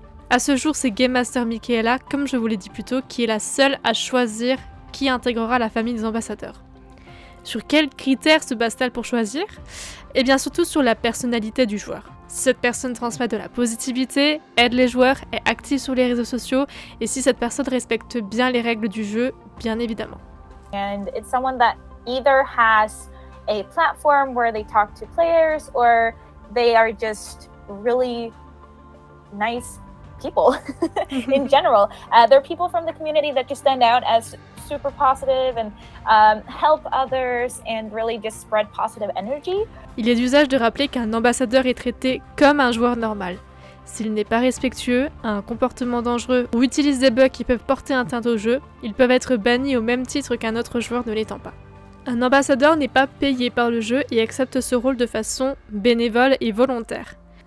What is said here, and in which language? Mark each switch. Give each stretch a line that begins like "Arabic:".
French: À ce jour, c'est Game Master Michaela, comme je vous l'ai dit plus tôt, qui est la seule à choisir qui intégrera la famille des ambassadeurs. Sur quels critères se base-t-elle pour choisir? Eh bien surtout sur la personnalité du joueur. Si cette personne transmet de la positivité, aide les joueurs, est active sur les réseaux sociaux, et si cette personne respecte bien les règles du jeu, bien évidemment.
English: And it's someone that either has a platform where they talk to players or they are just really nice people in general. There are people from the community that just stand out as super positive and help others and really just spread positive energy.
French: Il est d'usage de rappeler qu'un ambassadeur est traité comme un joueur normal. S'il n'est pas respectueux, a un comportement dangereux ou utilise des bugs qui peuvent porter atteinte au jeu, ils peuvent être bannis au même titre qu'un autre joueur ne l'étant pas. Un ambassadeur n'est pas payé par le jeu et accepte ce rôle de façon bénévole et volontaire.